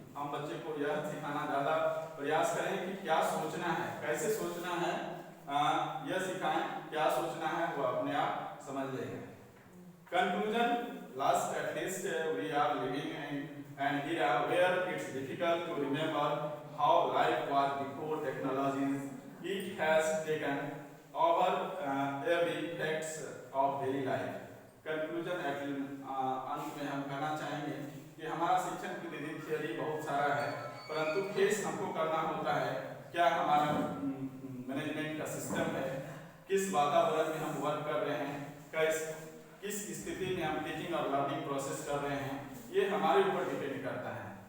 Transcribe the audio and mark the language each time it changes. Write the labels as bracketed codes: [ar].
[hi] हम बच्चे को यह सिखाना ज़्यादा प्रयास करें कि क्या सोचना है, कैसे सोचना है, यह सिखाएं, क्या सोचना है वो अपने आप समझ लेगा। [en] Conclusion, last at least we are living in an era where it's difficult to remember how life was before technologies। It has taken over every aspect of daily life। [hi] Conclusion अंत में हम कहना चाहेंगे कि हमारा शिक्षण की थियरी बहुत सारा है, परंतु फेस हमको करना होता है क्या हमारा मैनेजमेंट का सिस्टम है, किस वातावरण में हम वर्क कर रहे हैं, किस स्थिति में हम टीचिंग और लर्निंग प्रोसेस कर रहे हैं, ये हमारे ऊपर डिपेंड करता है।